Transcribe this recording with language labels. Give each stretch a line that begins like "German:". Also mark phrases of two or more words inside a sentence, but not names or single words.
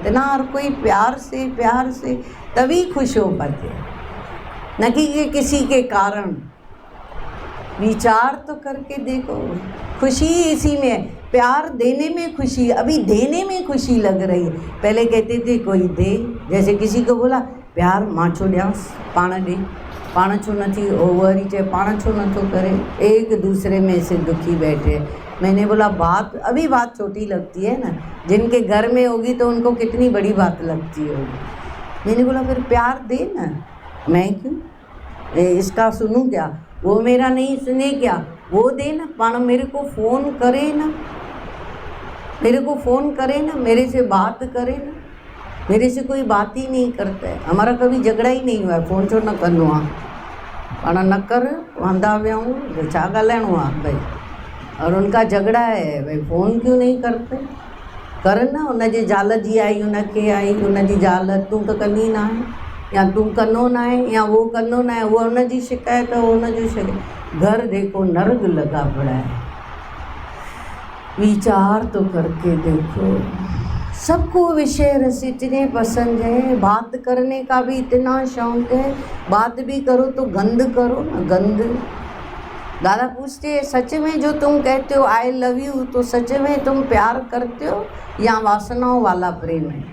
Hindi: इतना और कोई प्यार से तभी खुश हो पाते, न कि किसी के कारण। विचार तो करके देखो, खुशी इसी में है। प्यार देने में खुशी, अभी देने में खुशी लग रही है। पहले कहते थे कोई दे, जैसे किसी को बोला प्यार
Sindhi: मां छो ॾियांसि, पाण ॾे, पाण छो नथी, ओ वरी चए पाण छो नथो करे।
Hindi: एक दूसरे में से दुखी बैठे। मैंने बोला अभी बात छोटी लगती है ना, जिनके घर में होगी तो उनको कितनी बड़ी बात लगती होगी। मैंने बोला फिर प्यार दे ना, मैं क्यों इसका सुनूं क्या, वो मेरा नहीं सुने क्या, वो दे ना, पाण मेरे को फ़ोन करे ना, मेरे से बात करे ना। मेरे से कोई बात ही नहीं करता है, हमारा कभी झगड़ा ही नहीं हुआ है।
Sindhi: फ़ोन छो न कंदो आहे, पाण न कर, वांदा वियाऊं तो छा ॻाल्हाइणो आहे भाई।
Hindi: और उनका झगड़ा है भाई, फ़ोन क्यों नहीं करते, कर न।
Sindhi: उनजे ज़ाल जी आई, उनखे आई, उनजी ज़ाल तूं त कंदी न आहे, या तूं कंदो न आहे, या वो कंदो न आहे, उहा उनजी शिकायत, उनजो शिकायत।
Hindi: घर देखो नर्क लगा पड़ा है। विचार तो करके देखो। सबको विषय रस इतने पसंद है, बात करने का भी इतना शौक है, बात भी करो तो गंद करो ना, गंद। दादा पूछते हैं, सच में जो तुम कहते हो
English: I love you,
Hindi: तो सच में तुम प्यार करते हो या वासनाओं वाला प्रेम है?